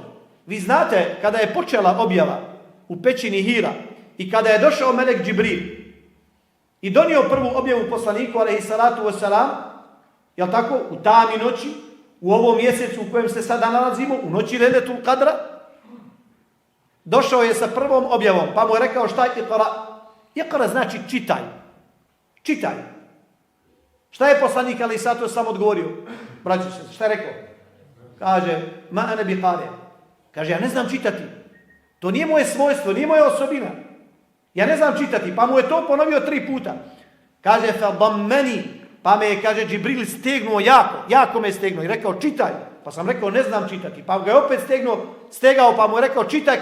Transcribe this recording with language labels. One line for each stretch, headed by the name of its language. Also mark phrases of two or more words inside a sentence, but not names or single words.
Bosnian: Vi znate, kada je počela objava u pećini Hira i kada je došao melek Džibril i donio prvu objavu poslaniku,
Arabic: عليه الصلاة والسلام,
Bosnian: jel tako, u tami noći, u ovom mjesecu u kojem se sada nalazimo, u noći Lejletul Kadra, došao je sa prvom objavom, pa mu je rekao šta je Iqra? Iqra znači čitaj. Čitaj. Šta je poslanik
Arabic: عليه الصلاة والسلام
Bosnian: odgovorio? Braćo se, šta je rekao? Kaže,
Arabic: ما أنا بقارئ.
Bosnian: Kaže, ja ne znam čitati. To nije moje svojstvo, nije moja osobina. Ja ne znam čitati, pa mu je to ponovio 3 puta. Kaže,
Arabic: فضمني,
Bosnian: pa me je, kaže, Džibril stegnuo jako me stegnuo i rekao, čitaj. Pa sam rekao, ne znam čitati. Pa ga je opet stegao, pa mu je rekao, čitaj.